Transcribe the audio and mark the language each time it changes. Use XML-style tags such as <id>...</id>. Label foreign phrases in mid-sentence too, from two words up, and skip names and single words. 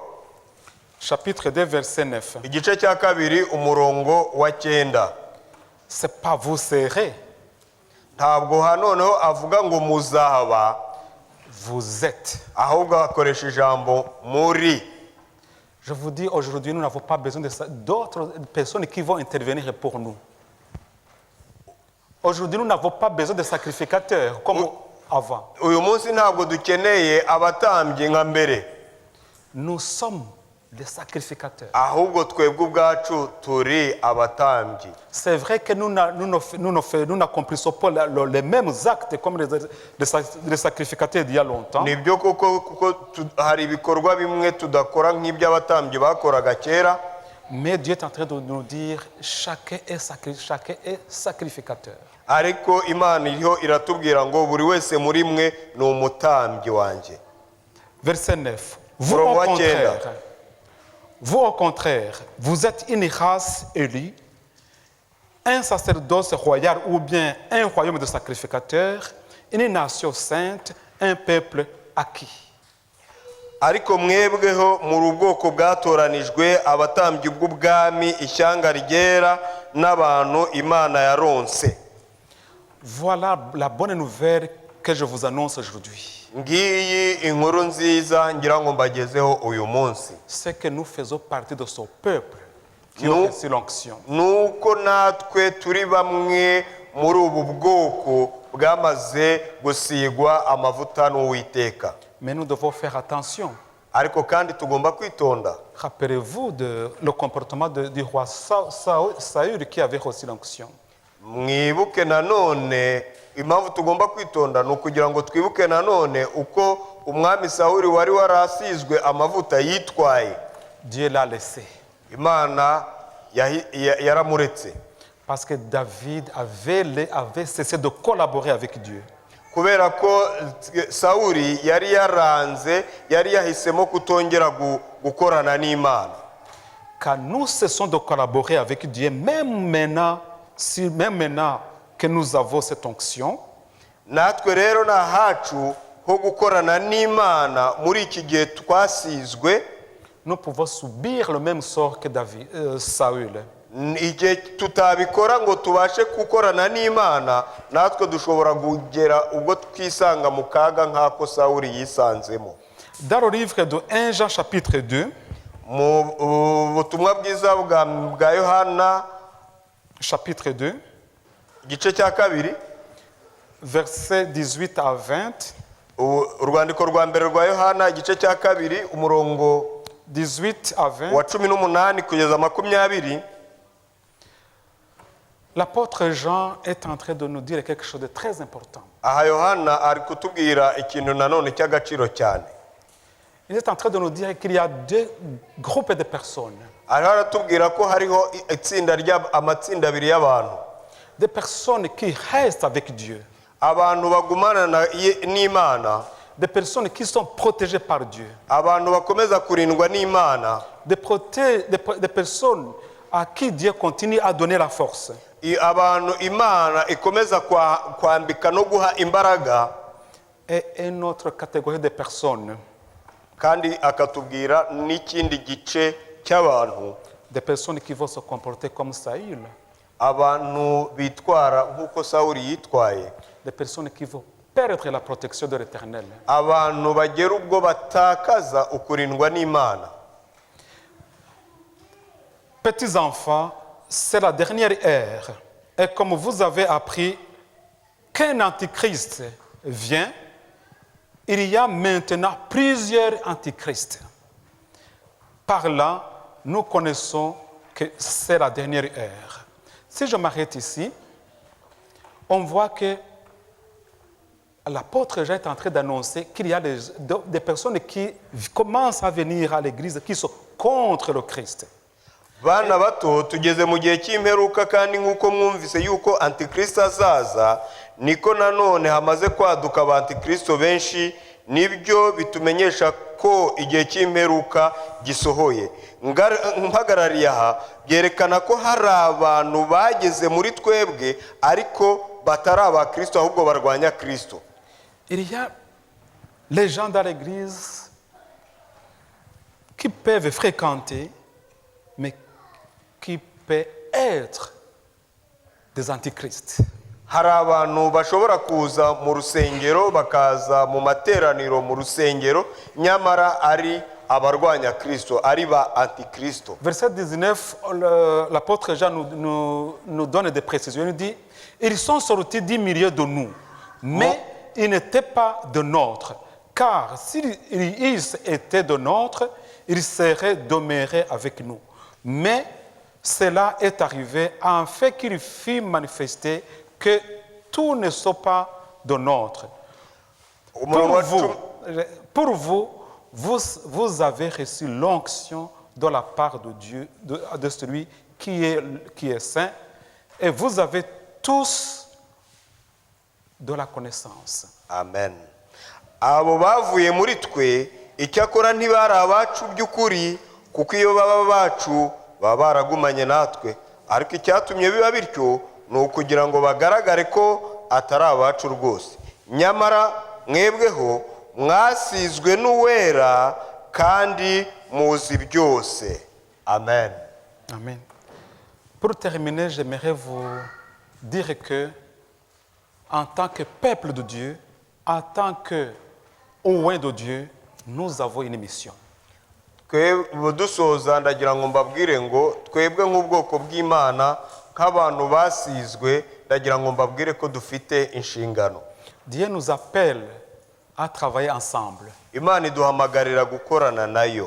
<fr>chapitre 2 verset 9.</fr> <rw>igice cya 2 umurongo wa 9.</rw> <fr>C'est pas vous serez.</fr> <rw>Ntabwo hanoneho avuga ngo muzaba,</rw> <fr>vous êtes.</fr> <rw>ahubwo akoresha ijambo muri.</rw> <fr>Je vous dis aujourd'hui, nous n'avons pas besoin d'autres personnes qui vont intervenir pour nous. Aujourd'hui, nous n'avons pas besoin de sacrificateurs comme avant.</fr> <rw>Uyu munsi ntabwo dukeneye abatambyi nka mbere.</rw> <fr>Nous sommes des sacrificateurs.</fr> <rw>Ahubwo twebwe ubwacu turi abatambyi.</rw> <fr>C'est vrai que nous n'accomplissons pas les mêmes actes comme les sacrificateurs d'il y a longtemps.</fr> <rw>Nibyo kuko hari ibikorwa bimwe tudakora nk'iby'abatambyi bakoraga kera.</rw> <fr>Mais Dieu est en train de nous dire chacun est sacrificateur.</fr> <rw>Ariko Imana iriho iratubwira ngo buri wese muri mwe ni umutambyi wanjye.</rw> <fr>Verset 9. Vous au contraire, vous êtes une race élue, un sacerdoce royal ou bien un royaume de sacrificateurs, une nation sainte, un peuple acquis.</fr> <rw>Ariko mwebweho muri ubwoko bwatoranijwe abatambyi bw'ubwami ishyanga ryera n'abantu Imana yaronse.</rw> <fr>Voilà la bonne nouvelle que je vous annonce aujourd'hui.</fr> <rw>Ngiyi inkuru nziza ngira ngo mbagezeho uyu munsi.</rw> <fr>C'est que nous faisons partie de ce peuple qui ont reçu l'onction.</fr> <rw>Nuko natwe turi bamwe muri ubu bwoko bwamaze gusigwa amavuta n'Uwiteka.</rw> <fr>Mais nous devons faire attention.</fr> <rw>Ariko kandi tugomba kwitonda.</rw> <fr>Rappelez-vous le comportement du roi Saül qui avait reçu l'onction.</fr> <rw>Mwibuke nanone impamvu tugomba kwitonda ni ukugira ngo twibuke nanone uko umwami Sawuli wari warasizwe amavuta yitwaye.</rw> <fr>Dieu l'a laissé.</fr> <rw>Imana yaramuretse.</rw> <fr>Parce que David avait cessé de collaborer avec Dieu.</fr> <rw>Kubera ko Sawuli yari yaranze, yari yahisemo kutongera gukorana n'Imana.</rw> <fr>Car nous cessons de collaborer avec Dieu, même maintenant que nous avons cette onction.</fr> <rw>Natwe rero na hacu ho gukorana n'Imana muri iki gihe twasizwe.</rw> <fr>Nous pouvons subir le même sort que Saül.</fr> <rw>Igihe tutabikora ngo tubashe gukorana n'Imana, natwe dushobora kugera ubwo twisanga mu kaga nk'ako Sawuli yisanzemo.</rw> <fr>Dans le livre de 1 Jean chapitre 2,</fr> <rw>mu butumwa bwiza bwa Yohana</rw> <fr>chapitre 2,</fr> <rw>igice cya 2,</rw> <fr>versets 18 à 20.</fr> <rw>Urwandiko rwa mbere rwa Yohana igice cya 2 umurongo</rw> <fr>18 à 20.</fr> <rw>wa 18 kugeza 20.</rw> <fr>L'apôtre Jean est en train de nous dire quelque chose de très important.</fr> <rw>aha yohana ari kutubwira ikintu nanone cy'agaciro cyane.</rw> <fr>Il est en train de nous dire qu'il y a deux groupes de personnes.</fr> <rw>ariho aratubwira ko hariho amatsinda abiri y'abantu.</rw> <fr>Des personnes qui restent avec Dieu.</fr> <rw>abantu bagumana n'Imana.</rw> <fr>Des personnes qui sont protégées par Dieu.</fr> <rw>abantu bakomeza kurindwa n'Imana.</rw> <fr>Des personnes à qui Dieu continue à donner la force.</fr> <rw>abantu Imana ikomeza kwambika no guha imbaraga.</rw> <fr>Et une autre catégorie de personnes.</fr> <rw>kandi akatubwira n'ikindi gice cy'abantu.</rw> <fr>Des personnes qui vont se comporter comme Saül.</fr> <rw>abantu bitwara nk'uko Sawuli yitwaye.</rw> <fr>Des personnes qui vont perdre la protection de l'Éternel.</fr> <rw>abantu bagera ubwo batakaza ukurindwa n'Imana.</rw> <fr>Petits enfants, c'est la dernière ère. Et comme vous avez appris qu'un antichrist vient, il y a maintenant plusieurs antichrists. Par là, nous connaissons que c'est la dernière ère. Si je m'arrête ici, on voit que l'apôtre Jean est en train d'annoncer qu'il y a des personnes qui commencent à venir à l'église qui sont contre le Christ.</fr> <rw>bana bato tugeze mu gihe cy'imperuka kandi nk'uko mwumvise yuko antikristo azaza niko nanone hamaze kwaduka abantikristo benshi. nibyo bitumenyesha ko igihe cy'imperuka gisohoye. mpagarariye aha byerekana ko hari abantu bageze muri twebwe ariko batari abakristo ahubwo barwanya Kristo.</rw> <fr>Il y a les gens dans l'église qui peuvent fréquenter, mais qui peuvent être des antichrists.</fr> <rw>hari abantu bashobora kuza mu rusengero bakaza mu materaniro mu rusengero nyamara ari abarwanya Kristo, ari ba antikristo.</rw> <fr>Verset 19, l'apôtre Jean nous donne des précisions. Il dit, ils sont sortis du milieu de nous, mais ils n'étaient pas de nôtres. Car s'ils étaient de nôtres, ils seraient demeurés avec nous. Mais cela est arrivé en fait qu'il fut manifesté que tout ne sont pas de nôtres. Pour vous, vous avez reçu l'onction de la part de Dieu, de celui qui est saint, et vous avez tous de la connaissance. Amen.</fr> <rw>abo bavuye muri twe icyakora ntibari abacu by'ukuri kuko iyo baba bacu baba baragumanye natwe, ariko icyatumye biba bityo ni ukugira ngo bagaragare ko atari abacu rwose. nyamara mwebweho mwasizwe n'uwera kandi muzi byose. Amen. Amen.</rw> <fr>Pour terminer, j'aimerais vous dire que en tant que peuple de Dieu, en tant que oint de Dieu, nous avons une mission.</fr> <rw>dusoza ndagira ngo mbabwire ngo twebwe nk'ubwoko bw'Imana nk'abantu basizwe ndagira ngo mbabwire ko dufite inshingano.</rw> <fr>Dieu nous appelle à travailler ensemble.</fr> <rw>Imana iduhamagarira gukorana nayo.</rw>